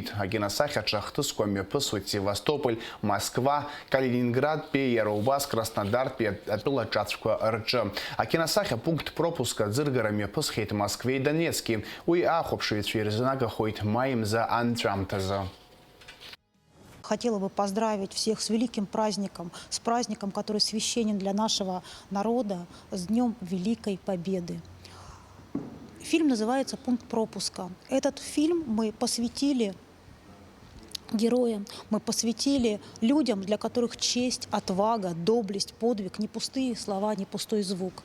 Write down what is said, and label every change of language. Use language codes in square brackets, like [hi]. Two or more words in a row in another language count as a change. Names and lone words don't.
[ab] Акиносахьаҿы ахҭысқәа мҩаԥысуеит Севастополь, Москва, Калининградтәи, иара убас Краснодартәи атәыла ҿацәқәа рҿы. Акиносахьа [ru] пункт пропуска [ab] ӡыргара мҩаԥысхьеит Москвеи Донецки. Уи ахәаԥшыҩцәа ирзынагахоит маи мза анҵәамҭазы. [ru] Хотела бы поздравить всех с великим праздником, с праздником, который священен для нашего народа, с Днем Великой Победы. Фильм называется «Пункт пропуска». Этот фильм мы посвятили героям, мы посвятили людям, для которых честь, отвага, доблесть, подвиг, не пустые слова, не пустой звук.